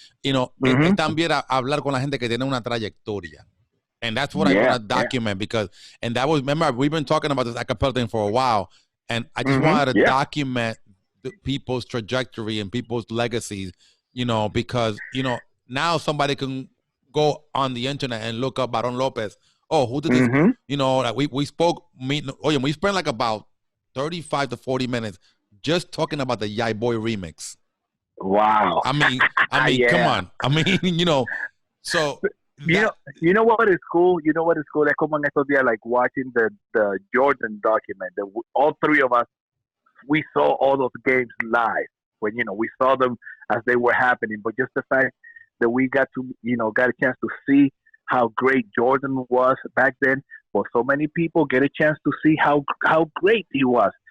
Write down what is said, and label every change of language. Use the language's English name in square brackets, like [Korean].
[Spanish] Es también hablar con la gente que tiene una trayectoria. [English] And that's what I want to document because, and that was, remember, we've been talking about this acapella thing for a while, and I just wanted to document the people's trajectory and people's legacies, because, now somebody can go on the internet and look up Baron Lopez. Oh, who did this? Like we spent like about 35 to 40 minutes just talking about the Yai Boy remix. Wow. I mean, come on. I mean, so... You know what is cool? Like, [Spanish] como en estos días, [English] like watching the Jordan document. All three of us, we saw all those games live when we saw them as they were happening. But just the fact that we got a chance to see how great Jordan was back then. For so many people, get a chance to see how great he was.